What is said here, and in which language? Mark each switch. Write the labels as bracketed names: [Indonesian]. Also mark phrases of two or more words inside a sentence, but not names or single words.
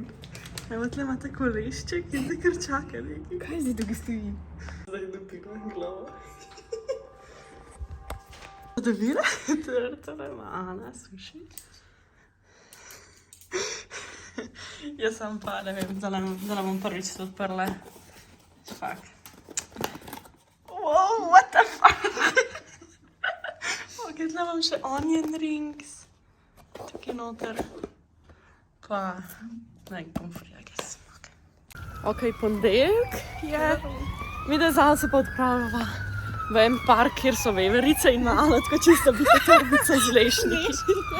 [Slovenian] Evo, tle imate kolešček in zdaj kar čaka nekaj. Kaj zdaj tukaj stoji? Zdaj dobila glavo. Dobila? To ima Ana, suši. Jaz sem pa, ne vem, zdaj bom prvič to odprla. [English] Fuck. Wow, what the fuck? [Slovenian] Ok, tle imam še [English] onion rings. [Slovenian] Tukaj noter. Pa, ne, pomfri, [English] I guess. [Slovenian] Ok, ponedeljek je. Mi da zdaj se pa odpravljava v en park, kjer so veverice in malo, tako čisto biti torbica z lešniki.